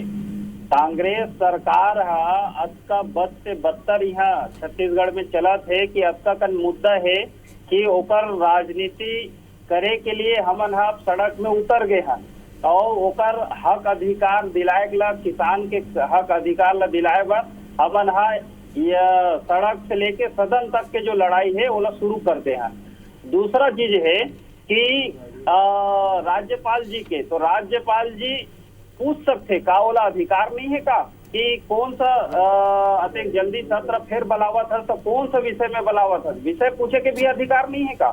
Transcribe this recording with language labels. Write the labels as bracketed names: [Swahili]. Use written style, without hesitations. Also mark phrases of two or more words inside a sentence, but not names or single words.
[Chhattisgarhi] कांग्रेस सरकार अतका बद से बदतर यहाँ छत्तीसगढ़ में चलत है कि अतका कन मुद्दा है कि ओकर राजनीति करे के लिए हमन सड़क में उतर गए हैं और ओकर हक अधिकार दिलाए ला, किसान के हक अधिकार ला दिलाए बर हमन सड़क से लेके सदन तक के जो लड़ाई है वो शुरू करते हैं। दूसरा चीज है कि राज्यपाल जी के, तो राज्यपाल जी पूछ सकते का ओला अधिकार नहीं है का कि कौन सा अतिक जल्दी सत्र फिर बुलावत है तो कौन सा विषय में बुलावत है, विषय पूछे के भी अधिकार नहीं है का।